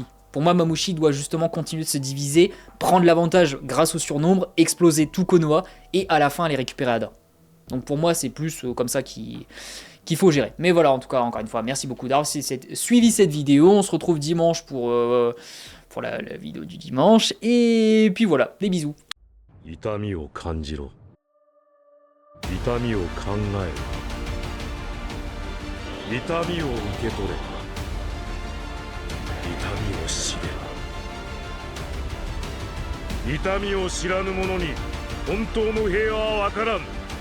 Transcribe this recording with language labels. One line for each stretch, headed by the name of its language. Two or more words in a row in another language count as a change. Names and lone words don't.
French: Pour moi, Mamushi doit justement continuer de se diviser, prendre l'avantage grâce au surnombre, exploser tout Konoha et à la fin aller récupérer Ada. Donc pour moi, c'est plus comme ça qu'il faut gérer. Mais voilà, en tout cas, encore une fois, merci beaucoup d'avoir suivi cette vidéo. On se retrouve dimanche pour la vidéo du dimanche. Et puis voilà, des bisous.
Japanese: 痛みを考える。痛みを受け取れ。痛みを知れ。痛みを知らぬ者に本当の平和は分からん。